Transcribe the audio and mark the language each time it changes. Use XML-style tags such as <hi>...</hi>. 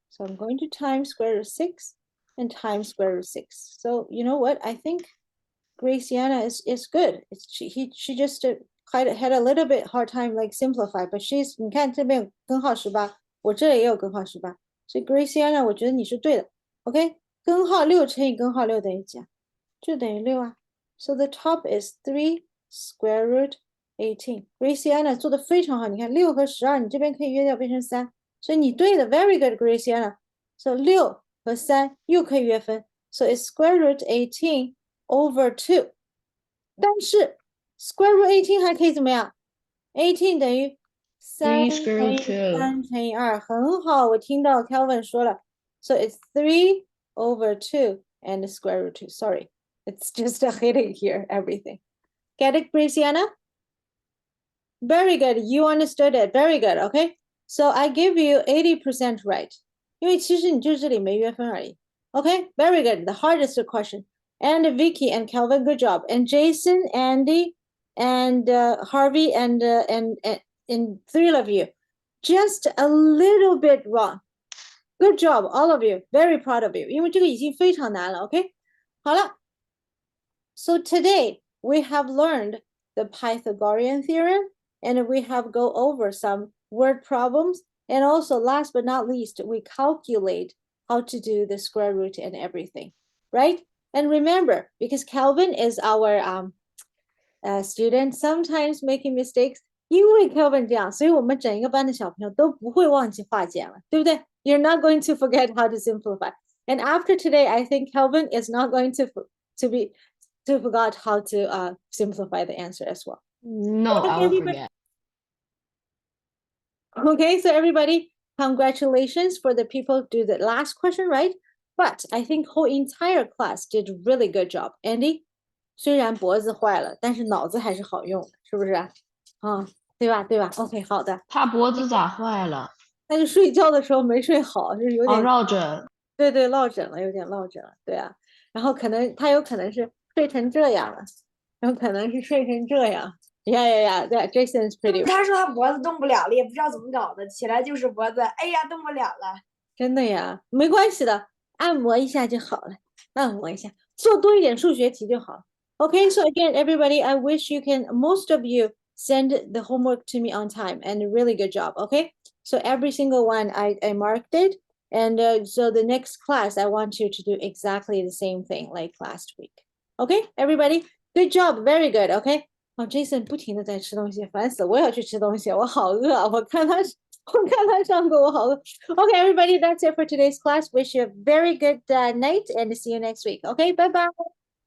<en>So I'm going to times square root 6 and times square root 6. So you know what? I think Graciana is good. She just had a little bit hard time like simplify, but she's</en> <zh>你看这边有根号18，我这里也有根号18，所以 Graciana 我觉得你是对的。 OK， 根号6乘以根号6等于几啊？就等于6啊。</zh> <en>So the top is 3 square root 18.</en> <zh>Graciana 做的非常好，你看6和12，你这边可以约掉变成3，所以你对的 ，</zh> <en>very good Graciana. So</en> <zh>6和3又可以约分</zh> <en>，so it's square root 18 over 2.</en> <zh>但是</zh> <en>square root 18</en> <zh>还可以怎么样 18等于3</zh> <en>3 square</en> <zh>乘以</zh> <en>root 2.</en> <zh>3乘以2，很好，我听到 Kelvin 说了。</zh> <en>So it's 3 over 2 and the square root 2. Sorry, it's just a headache here, everything. Get it, Graciana? Very good. You understood it. Very good. Okay. So I give you 80% right.</en> <zh>因为其实你就这里没约分而已。</zh> <en>Okay. Very good. The hardest question. And Vicky and Kelvin, good job. And Jason, Andy, and Harvey, and 3 of you, just a little bit wrong. Good job, all of you. Very proud of you.</en> <zh>因为这个已经非常难了。</zh> <en>Okay.</en> <zh>好了。</zh> <en>So today we have learned the Pythagorean theorem, and we have go over some word problems. And also, last but not least, we calculate how to do the square root and everything, right? And remember, because Calvin is our student, sometimes making mistakes.</en> <zh>因为 Kelvin 这样，所以我们整一个班的小朋友都不会忘记化简了，对不对？</zh> <en>You're not going to forget how to simplify. And after today, I think Kelvin is not going to forgot how to simplify the answer as well. No, Okay, I will everybody. forget. Okay, so everybody, congratulations for the people who do the last question, right? But I think whole entire class did really good job.</en> <zh>Andy, 虽然脖子坏了，但是脑子还是好用的，是不是啊？对吧？对吧？OK，好的。他脖子咋坏了？那就睡觉的时候没睡好，就是有点落枕。对对，落枕了，有点落枕了，对啊。然后他有可能是睡成这样了，有可能是睡成这样。</zh> <en>Yeah, yeah, yeah. Jason is pretty.</en> <zh>他说他脖子动不了了，也不知道怎么搞的，起来就是脖子，哎呀，动不了了。真的呀，没关系的，按摩一下就好了，按摩一下，做多一点数学题就好。</zh> <en>Okay, so again, everybody, I wish most of you send the homework to me on time, and a really good job. Okay, so every single one I marked it, and so the next class I want you to do exactly the same thing like last week. Okay, everybody, good job, very good. Okay.</en> <zh>Jason 不停的在吃东西，烦死了！我也要去吃东西，我好饿啊！我看他上课，我好饿。</zh> <en>Okay, everybody, that's it for today's class. Wish you a very good night and see you next week. Okay, bye bye.</en>